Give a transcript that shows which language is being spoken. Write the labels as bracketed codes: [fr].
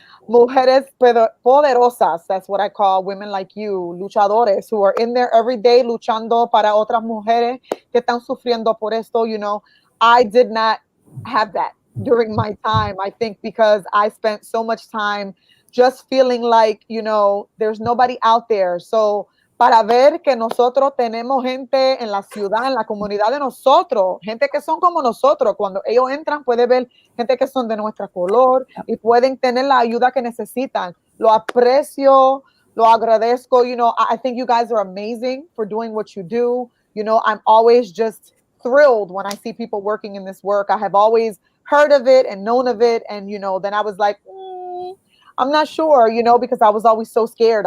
[es] Mujeres poderosas. [en] That's what I call women like you, luchadores, who are in there every day [es] luchando para otras mujeres que están sufriendo por esto. [en] I did not have that during my time, I think, because I spent so much time just feeling like, there's nobody out there. [es] So para ver que nosotros tenemos gente en la ciudad, en la comunidad de nosotros, gente que son como nosotros. Cuando ellos entran, puede ver gente que son de nuestro color y pueden tener la ayuda que necesitan. Lo aprecio, lo agradezco. [en] I think you guys are amazing for doing what you do. I'm always just thrilled when I see people working in this work. I have always heard of it and known of it. And, then I was like, I'm not sure, because I was always so scared.